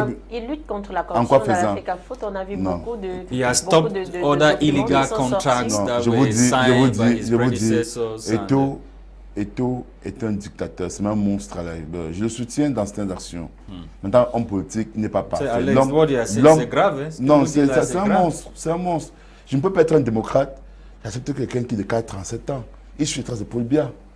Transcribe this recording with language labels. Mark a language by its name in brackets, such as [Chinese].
[French] Il lutte contre la corruption dans la FECAFOOT. On a vu beaucoup de... Il a stoppé [English] other illegal contracts that were signed by his predecessors. [French] Eto'o est un dictateur, c'est un monstre à la rigueur. Je le soutiens dans certaines actions. Maintenant, homme politique, il n'est pas parfait. C'est grave. Non, c'est un monstre. C'est un monstre. Je ne peux pas être un démocrate. J'accepte quelqu'un qui est de 37 ans. Il suit les traces de Paul Biya.